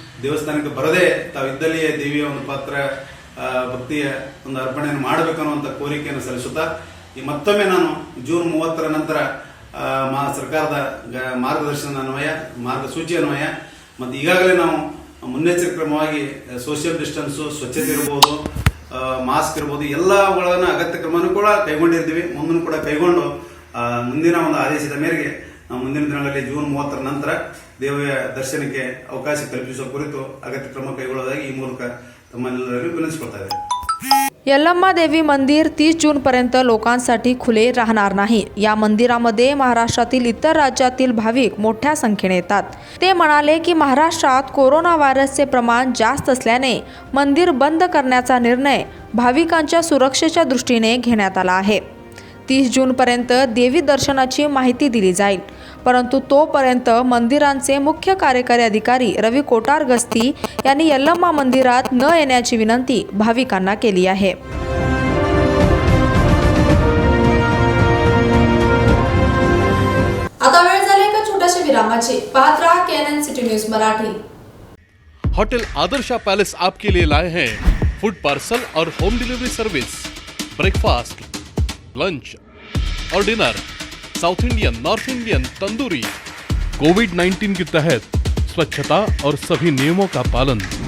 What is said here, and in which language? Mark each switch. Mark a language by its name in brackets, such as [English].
[Kannada] ದೇವಸ್ಥಾನಕ್ಕೆ ಬರದೆ ತಾವಿದ್ದಲ್ಲಿಯೇ ದೇವಿಯ ಒಂದು ಪಾತ್ರ ಭಕ್ತಿಯ ಒಂದು ಅರ್ಪಣೆಯನ್ನು ಮಾಡಬೇಕು ಅನ್ನುವಂಥ ಕೋರಿಕೆಯನ್ನು ಸಲ್ಲಿಸುತ್ತಾ ಈ ಮತ್ತೊಮ್ಮೆ ನಾನು ಜೂನ್ 30ರ ನಂತರ ಸರ್ಕಾರದ ಮಾರ್ಗದರ್ಶನ ಅನ್ವಯ ಮಾರ್ಗಸೂಚಿ ಅನ್ವಯ ಮತ್ತು ಈಗಾಗಲೇ ನಾವು ಮುನ್ನೆಚ್ಚರಿಕೆ ಕ್ರಮವಾಗಿ ಸೋಷಿಯಲ್ ಡಿಸ್ಟೆನ್ಸು, ಸ್ವಚ್ಛತೆ ಇರ್ಬೋದು, ಮಾಸ್ಕ್ ಇರ್ಬೋದು, ಎಲ್ಲಗಳನ್ನು ಅಗತ್ಯ ಕ್ರಮನೂ ಕೂಡ ಕೈಗೊಂಡಿರ್ತೀವಿ. ಮುಂದೂ ಕೂಡ ಕೈಗೊಂಡು ಮುಂದಿನ ಒಂದು ಆದೇಶದ ಮೇರೆಗೆ ನಾವು ಮುಂದಿನ ದಿನಗಳಲ್ಲಿ ಜೂನ್ 30ರ ನಂತರ ದೇವಿಯ ದರ್ಶನಕ್ಕೆ ಅವಕಾಶ ಕಲ್ಪಿಸುವ ಕುರಿತು ಅಗತ್ಯ ಕ್ರಮ ಕೈಗೊಳ್ಳುವುದಾಗಿ ಈ ಮೂಲಕ [Marathi] तम्हांना विनंती आहे. यल्लम्मा देवी मंदिर 30 जूनपर्यंत लोकांसाठी खुले राहणार नाही. या मंदिरामध्ये महाराष्ट्रातील इतर राज्यातील भाविक मोठ्या संख्येने येतात. ते म्हणाले की महाराष्ट्रात कोरोना व्हायरसचे प्रमाण जास्त असल्याने मंदिर बंद करण्याचा निर्णय भाविकांच्या सुरक्षेच्या दृष्टीने घेण्यात आला आहे. 30 जूनपर्यंत देवी दर्शनाची माहिती दिली जाईल. परंतु तोपर्यंत मंदिरांचे मुख्य कार्यकारी अधिकारी रवी कोटारगस्ती यांनी यल्लम्मा मंदिरात न येण्याची विनंती भाविकांना केली आहे. आता वेळ झाली एका छोट्याशा विरामाची. पाहत रहा KNN city news Marathi. [Hindi] Hotel Adarsha palace आपके लिए लाए हैं फूड पार्सल और home delivery service, breakfast, lunch और dinner, south Indian, north Indian, tandoori. कोविड-19 के तहत स्वच्छता और सभी नियमों का पालन।